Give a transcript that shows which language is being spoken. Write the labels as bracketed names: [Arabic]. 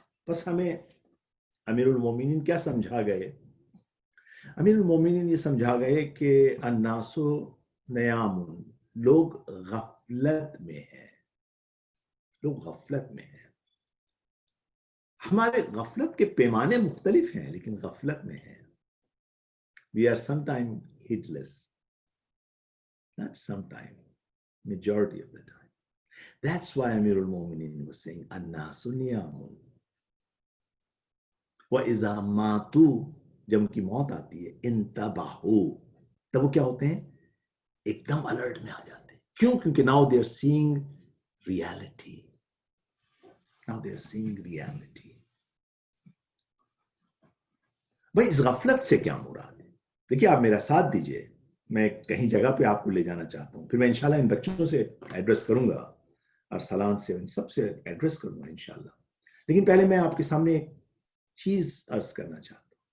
[Urdu] بس ہمیں امیر المومنین کیا سمجھا گئے؟ امیر المومنین یہ سمجھا گئے کہ [Arabic] الناس نیام، [Urdu] لوگ غفلت میں ہیں، لوگ غفلت میں ہیں. ہمارے غفلت کے پیمانے مختلف ہیں، لیکن غفلت میں ہیں. [English] We are sometimes heedless. Not sometime, majority of the time. That's why Amir al-Mu'minin was saying, [Arabic] "An-nasu niyamun." وَإِذَا مَاتُوا، [Urdu] جب ان کی موت آتی ہے، انتبہوا، تب وہ کیا ہوتے ہیں؟ ایک دم الرٹ میں آ جاتے ہیں. کیوں؟ کیونکہ [English] now they are seeing reality. Now they are seeing reality. [Urdu] بھائی اس غفلت سے کیا مراد ہے؟ دیکھیے آپ میرا ساتھ دیجئے، میں کہیں جگہ پہ آپ کو لے جانا چاہتا ہوں، پھر میں انشاءاللہ ان بچوں سے ایڈریس کروں گا، ارسلان سے، ان سب سے ایڈریس کروں گا انشاءاللہ. لیکن پہلے میں آپ کے سامنے ایک چیز عرض کرنا چاہتا ہوں.